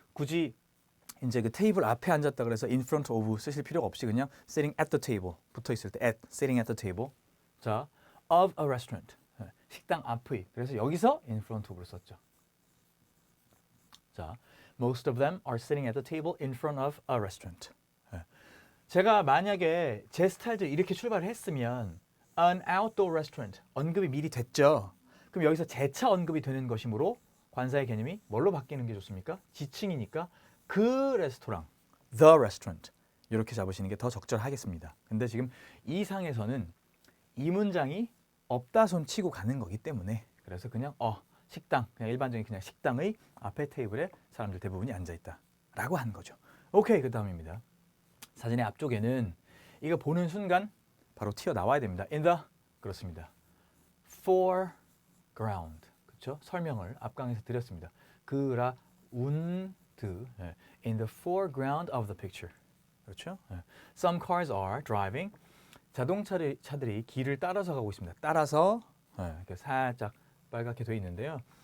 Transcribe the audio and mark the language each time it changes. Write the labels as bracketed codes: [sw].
[ko] 굳이 이제 그 테이블 앞에 앉았다 그래서 in front of 쓰실 필요가 없이 그냥 [en] sitting at the table [ko] 붙어 있을 때 [en] at sitting at the table. 자, of a restaurant. [ko] 식당 앞의. 그래서 여기서 in front of를 썼죠. 자, [en] Most of them are sitting at the table in front of a restaurant. [ko] 예. 제가 만약에 제 스타일대로 이렇게 출발을 했으면 [en] an outdoor restaurant [ko] 언급이 미리 됐죠. 그럼 여기서 재차 언급이 되는 것이므로 관사의 개념이 뭘로 바뀌는 게 좋습니까? 지칭이니까 그 레스토랑, the restaurant 이렇게 잡으시는 게 더 적절하겠습니다. 근데 지금 이 상에서는 이 문장이 없다 손 치고 가는 거기 때문에 그래서 그냥 식당, 그냥 일반적인 그냥 식당의 앞에 테이블에 사람들 대부분이 앉아있다 라고 한 거죠. 오케이, 그 다음입니다. 사진의 앞쪽에는 이거 보는 순간 바로 튀어나와야 됩니다. [en] in the, 그렇습니다. [ko] foreground, 그렇죠? 설명을 앞강에서 드렸습니다. [en] 그라운드, in the foreground of the picture, 그렇죠? Some cars are driving, [ko] 자동차들이 길을 따라서 가고 있습니다. 따라서 이렇게 살짝 빨갛게 되어 있는데요.